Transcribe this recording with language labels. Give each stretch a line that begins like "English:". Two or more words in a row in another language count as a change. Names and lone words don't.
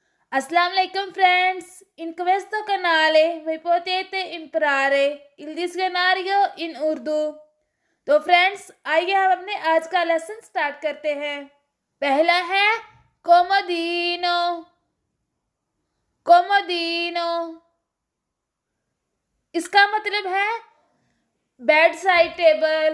Arabic: السلام عليكم friends.
Italian: In questo canale voi potete imparare il dizionario in उर्दू।
Urdu: تو فرینڈز آئیے ہم اپنے آج کا
English: lesson start
Urdu: کرتے ہیں. پہلا ہے کومودینو. کومودینو اس کا مطلب ہے
English: bedside table.